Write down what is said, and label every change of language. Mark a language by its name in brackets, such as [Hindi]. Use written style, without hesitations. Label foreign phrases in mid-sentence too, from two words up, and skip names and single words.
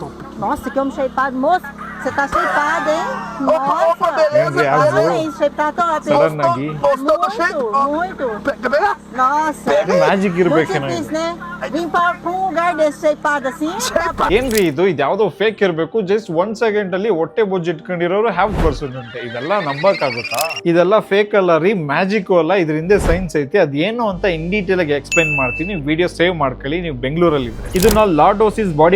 [Portuguese] Nossa, que homem shapeado. Moço, você tá shapeado, hein? Opa, beleza, Ai, shape tá top, hein? [Kannada] Sudden ಆಗಿ [Portuguese] Gostou do shape? Muito. Quer pegar? Nossa. [Kannada] ಮ್ಯಾಜಿಕ್ [Portuguese] Muito [Kannada] ಇರ್ಬೇಕೇನೋ [Portuguese] difícil, né? Vim pra um lugar desse shapeado assim. [Kannada] ಏನ್ರಿ ಇದು ಯಾವ್ದೋ ಫೇಕ್ ಇರ್ಬೇಕು [English] just 1 second [Kannada] ಅಲ್ಲಿ ಹೊಟ್ಟೆ ಬೊಜ್ಜು ಇಟ್ಕೊಂಡಿರೋರು [English] have person [Kannada] ಅಂತೆ ಇದೆಲ್ಲ ನಂಬಕ್ಕಾಗುತ್ತಾ ಇದೆಲ್ಲ ಫೇಕ್ ಅಲ್ಲ ರೀ ಮ್ಯಾಜಿಕ್ ಅಲ್ಲ ಇದ್ರ ಹಿಂದೆ ಸೈನ್ಸ್ ಐತಿ ಅದೇನು ಅಂತ [English] in detail [Kannada] ಆಗಿ ಎಕ್ಸ್ಪ್ಲೈನ್ ಮಾಡ್ತೀನಿ [English] video save [Kannada] ಮಾಡ್ಕೊಳ್ಳಿ ನೀವು ಬೆಂಗಳೂರಲ್ಲಿ ಇದ್ರೆ ಇದನ್ನ [English] lordosis body